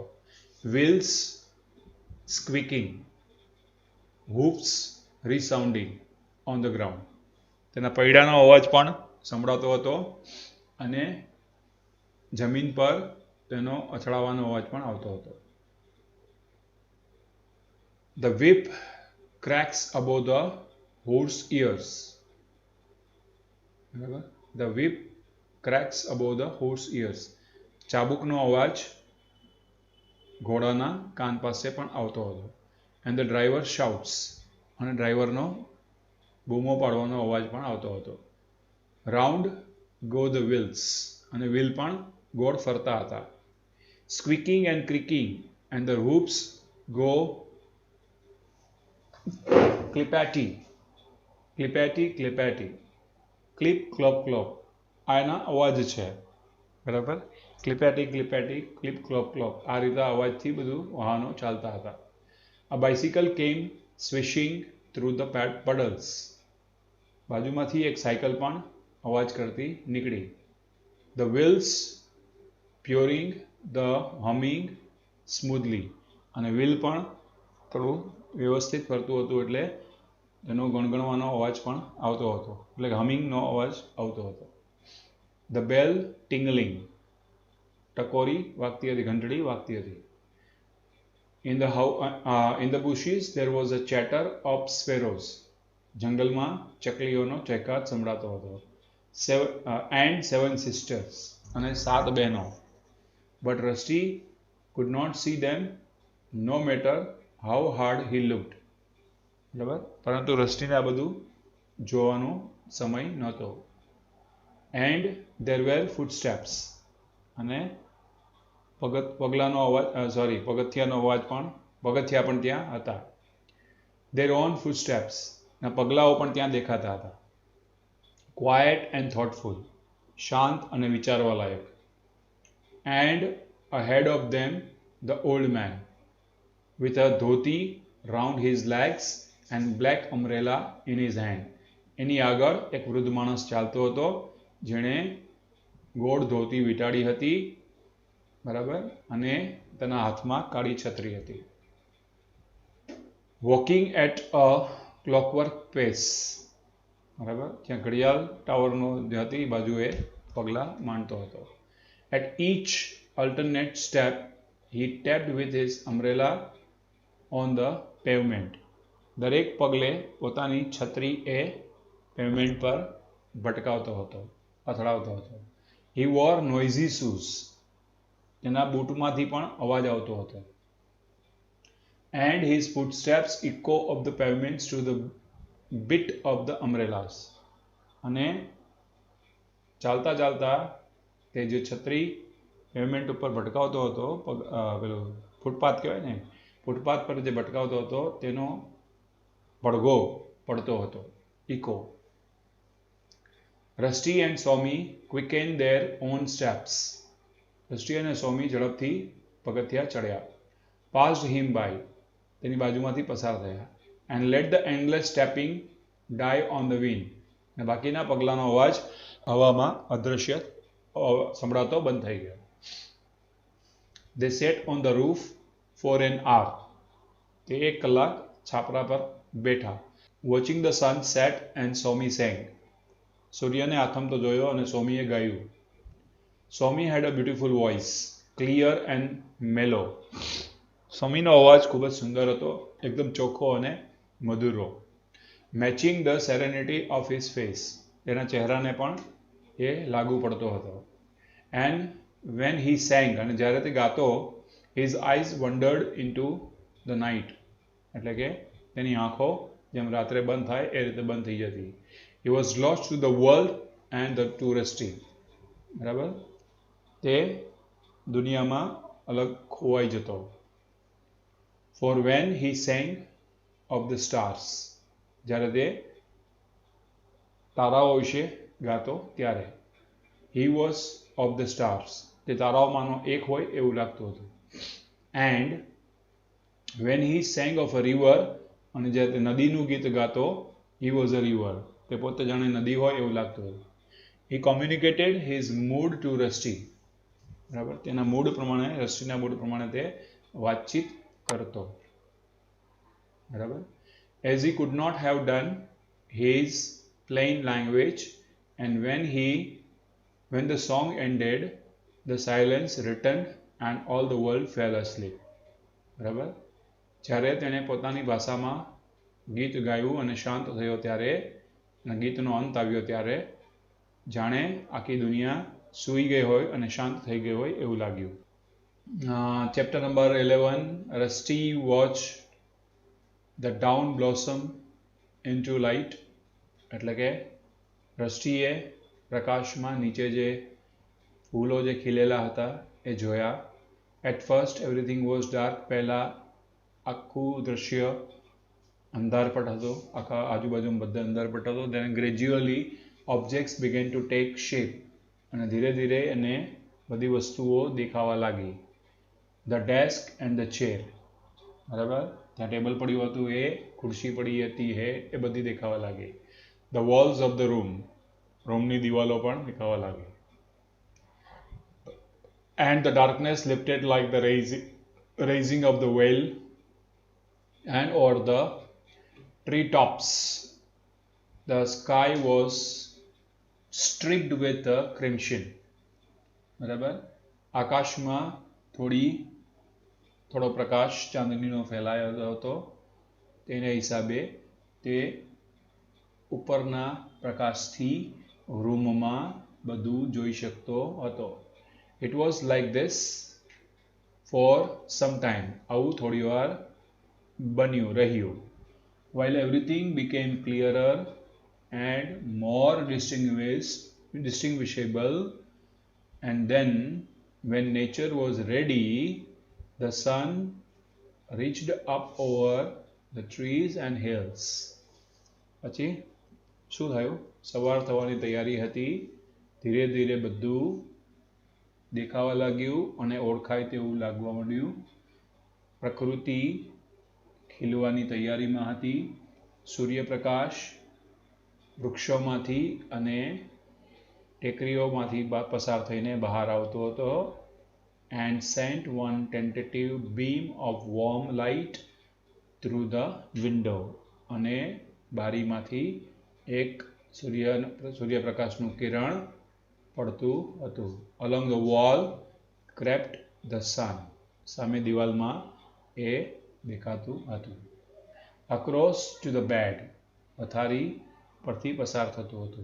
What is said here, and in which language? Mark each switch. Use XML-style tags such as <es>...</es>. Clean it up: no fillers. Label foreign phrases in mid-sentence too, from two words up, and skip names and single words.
<en>Wheels squeaking. Hooves resounding on the ground.</en> <gu>તેના પૈડાનો અવાજ પણ સંભળાતો હતો અને જમીન પર તેનો અથડાવાનો અવાજ પણ આવતો હતો.</gu> <en>ધ whip cracks above the horse ears.</en> <gu>બરાબર.</gu> <en>ધ whip cracks above the horse ears.</en> <gu>ચાબુકનો અવાજ ઘોડાના કાન પાસે પણ આવતો હતો.</gu> <en>And the driver shouts.</en> <gu>અને ડ્રાઈવરનો બૂમો પાડવાનો અવાજ પણ આવતો હતો.</gu> <en>Round go the wheels.</en> <gu>અને વ્હીલ પણ ગોળ ફરતા હતા.</gu> <en>Squeaking and creaking and the hoops go clippety. Clippety clippety. Clip clop clop.</en> <gu>આ એના અવાજ છે. બરાબર.</gu> <en>clippety clippety clip clop clop</en> <gu>આ રીતે અવાજથી બધું વાહનો ચાલતા હતા.</gu> <en>A bicycle came swishing through the puddles.</en> <gu>બાજુમાંથી એક સાયકલ પણ અવાજ કરતી નીકળી.</gu> <en>The wheels purring, the humming smoothly.</en> <gu>અને વ્હીલ પણ થોડું વ્યવસ્થિત ફરતું હતું એટલે એનો ગણગણવાનો અવાજ પણ આવતો હતો, એટલે હમિંગનો અવાજ આવતો હતો.</gu> <en>The bell tingling.</en> <gu>ટકોરી વાગતી હતી, ઘંટડી વાગતી હતી.</gu> <en>In the bushes there was a chatter of sparrows.</en> <gu>જંગલમાં ચકલીઓનો ચહેકાટ સંભળાતો હતો.</gu> <en>And 7 sisters.</en> <gu>અને 7 બહેનો.</gu> <en>But Rusty could not see them no matter how hard he looked.</en> <gu>બરાબર, પરંતુ રસ્ટીને આ બધું જોવાનો સમય નહોતો.</gu> <en>And there were footsteps.</en> <gu>અને પગથિયા પણ ત્યાં હતા.</gu> <en>Their own footsteps.</en> <gu>ના પગલાઓ પણ ત્યાં દેખાતા હતા.</gu> <en>Quiet and thoughtful.</en> <gu>શાંત અને વિચારવા લાયક.</gu> <en>And ahead of them the old man with a dhoti round his legs and black umbrella in his hand.</en> <gu>એની આગળ એક વૃદ્ધ માણસ ચાલતો હતો જેણે ગોળ ધોતી વીંટાળી હતી, બરાબર, અને તેના હાથમાં કાળી છત્રી હતી.</gu> <en>Walking at a clockwork pace.</en> <gu>બરાબર, ત્યાં ઘડિયાળ ટાવરનો જે હતી બાજુએ પગલાં માંડતો હતો.</gu> <en>એટ each alternate step he tapped with his umbrella on the pavement.</en> <gu>દરેક પગલે પોતાની છત્રી એ પેવમેન્ટ પર ભટકાવતો હતો, અથડાવતો હતો.</gu> <en>He wore noisy shoes.</en> <gu>તેના બૂટમાંથી પણ અવાજ આવતો હતો.</gu> <en>And his footsteps echo of the pavements to the bit of the umbrellas.</en> <gu>અને ચાલતા ચાલતા તે જે છત્રી પેવમેન્ટ ઉપર ભટકાવતો હતો, પેલું ફૂટપાથ કહેવાય ને, ફૂટપાથ પર જે ભટકાવતો હતો તેનો પડઘો પડતો હતો, ઇકો.</gu> <en>Rusty and Somi quickened their own steps.</en> <gu>રસ્ટી અને સોમી ઝડપથી પગથિયા ચડ્યા.</gu> <en>Passed him by.</en> <gu>તેની બાજુમાંથી પસાર થયા.</gu> <en>And let the endless stepping die on the wind.</en> <gu>અને બાકીના પગલાંનો અવાજ હવામાં અદૃશ્ય સંભળાતો બંધ થઈ ગયો.</gu> <en>They sat on the roof for an hour.</en> <gu>તે 1 કલાક છાપરા પર બેઠા.</gu> <en>Watching the sun set and Somi sang.</en> <gu>સૂર્યને આથમતો જોયો અને સોમીએ ગાયું.</gu> <en>Somi had a beautiful voice, clear and mellow.</en> <gu>સોમીનો અવાજ ખૂબ જ સુંદર હતો, એકદમ ચોખ્ખો અને મધુરો.</gu> <en>Matching the serenity of his face.</en> <gu>તેના ચહેરાને પણ એ લાગુ પડતો હતો.</gu> <en>And when he sang,</en> <gu>અને જ્યારે તે ગાતો,</gu> <en>his eyes wandered into the night.</en> <gu>એટલે કે તેની આંખો જેમ રાત્રે બંધ થાય એ રીતે બંધ થઈ જતી.</gu> <en>He was lost to the world and to Rusty.</en> <gu>બરાબર, તે દુનિયામાં અલગ ખોવાઈ જતો.</gu> <en>For when he sang of the stars.</en> <gu>જ્યારે તે તારાઓ વિશે ગાતો ત્યારે.</gu> <en>He was of the stars.</en> <gu>તે તારાઓમાંનો એક હોય એવું લાગતું હતું.</gu> <en>And when he sang of a river.</en> <gu>અને જ્યારે તે નદીનું ગીત ગાતો,</gu> <en>he was a river.</en> <gu>તે પોતે જાણે નદી હોય એવું લાગતું હતું.</gu> <en>He communicated his mood to Rusty.</en> <gu>બરાબર, તેના મૂડ પ્રમાણે, રસ્ટીના મૂડ પ્રમાણે તે વાતચીત કરતો. બરાબર.</gu> <en>As he could not have done his plain language, and when the song ended, the silence returned and all the world fell asleep.</en> <gu>બરાબર, જ્યારે તેણે પોતાની ભાષામાં ગીત ગાયું અને શાંત થયો ત્યારે, ગીતનો અંત આવ્યો ત્યારે જાણે આખી દુનિયા સૂઈ ગઈ હોય અને શાંત થઈ ગઈ હોય એવું લાગ્યું.</gu> <en>Chapter number 11. Rusty watched the dawn blossom into light.</en> <gu>એટલે કે રસ્ટીએ પ્રકાશમાં નીચે જે ફૂલો જે ખીલેલા હતા એ જોયા.</gu> <en>At first everything was dark.</en> <gu>પહેલા આખું દૃશ્ય અંધારપટ હતો, આખા આજુબાજુમાં બધા અંધારપટ હતો.</gu> <en>Then gradually objects began to take shape.</en> <gu>અને ધીરે ધીરે એને બધી વસ્તુઓ દેખાવા લાગી.</gu> <en>The desk and the chair,</en> <gu>બરાબર, ત્યાં ટેબલ પડ્યું હતું એ, ખુરશી પડી હતી એ બધી દેખાવા લાગી.</gu> <en>The walls of the</en> <gu>રૂમની દિવાલો પણ દેખાવા લાગી.</gu> <en>And the darkness lifted like the raising of the veil, and over the treetops the sky was streaked with a crimson.</en> <gu>બરાબર, આકાશમાં થોડો પ્રકાશ ચાંદનીનો ફેલાયો હતો, તેને હિસાબે તે ઉપરના પ્રકાશથી રૂમમાં બધું જોઈ શકતો હતો.</gu> <en>It was like this for some time.</en> <gu>આવું થોડી વાર રહ્યું.</gu> <en>While everything became clearer and more distinguishable, and then when nature was ready, the sun reached up over the trees and hills.</en> <gu>પછી શું થયું? સવાર થવાની તૈયારી હતી, ધીરે ધીરે બધું દેખાવા લાગ્યું અને ઓળખાય તેવું લાગવા માંડ્યું. પ્રકૃતિ ખીલવાની તૈયારીમાં હતી. સૂર્યપ્રકાશ વૃક્ષોમાંથી અને ટેકરીઓમાંથી પસાર થઈને બહાર આવતો હતો.</gu> <en>and sent one tentative beam of warm light through the window.</en> <gu>અને બારીમાંથી એક સૂર્યપ્રકાશનું કિરણ પડતું હતું.</gu> <en>along the wall crept the sun.</en> <gu>સામે દિવાલમાં એ દેખાતું હતું.</gu> <en>across to the bed.</en> <gu>પથારી પરથી પસાર થતું હતું.</gu>